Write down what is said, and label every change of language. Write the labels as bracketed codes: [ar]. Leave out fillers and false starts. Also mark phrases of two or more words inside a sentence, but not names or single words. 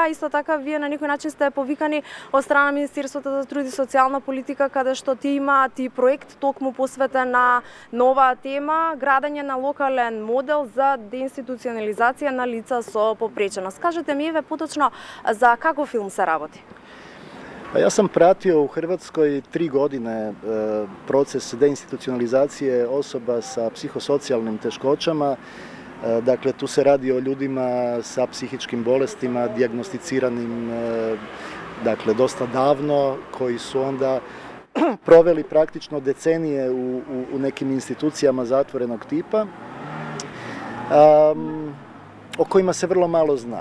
[mk] Исто така вие на некој начин сте повикани од страна Министерството за труд и социјална политика, каде што ти имаат и проект токму посветен на оваа тема, градење на локален модел за деинституционализација на лица со попреченост. Кажете ми еве поточно за каков филм се работи? [hr] Ja sam pratio u Hrvatskoj 3 godine proces deinstitucionalizacije osoba sa psihosocijalnim teškoćama. Dakle, tu se radi o ljudima sa psihičkim bolestima, dijagnosticiranim dakle, dosta davno, koji su onda proveli praktično decenije u nekim institucijama zatvorenog tipa, o kojima se vrlo malo zna.